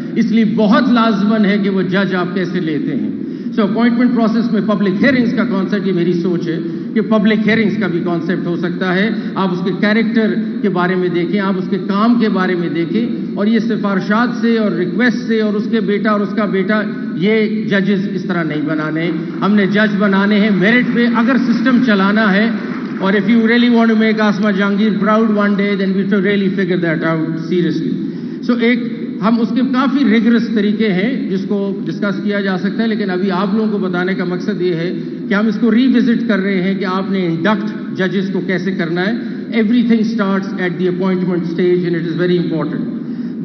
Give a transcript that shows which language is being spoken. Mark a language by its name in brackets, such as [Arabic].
[Urdu] اس لیے بہت لازمن ہے کہ وہ جج آپ کیسے لیتے ہیں. سو اپوائنٹمنٹ پروسیس میں پبلک ہیئرنگز کا کانسیپٹ, یہ میری سوچ ہے کہ پبلک ہیئرنگز کا بھی کانسیپٹ ہو سکتا ہے. آپ اس کے کیریکٹر کے بارے میں دیکھیں, آپ اس کے کام کے بارے میں دیکھیں, اور یہ سفارشات سے اور ریکویسٹ سے اور اس کے بیٹا اور اس کا بیٹا, یہ ججز اس طرح نہیں بنانے. ہم نے جج بنانے ہیں میرٹ پہ اگر سسٹم چلانا ہے. [English] اور if you really want to make Asma Jahangir proud one day, then we should really figure that out seriously. [Urdu] So ایک ہم اس کے کافی ریگرس طریقے ہیں جس کو ڈسکس کیا جا سکتا ہے, لیکن ابھی آپ لوگوں کو بتانے کا مقصد یہ ہے کہ ہم اس کو ری وزٹ کر رہے ہیں کہ آپ نے انڈکٹ ججز کو کیسے کرنا ہے. [English] Everything starts at the appointment stage and it is very important.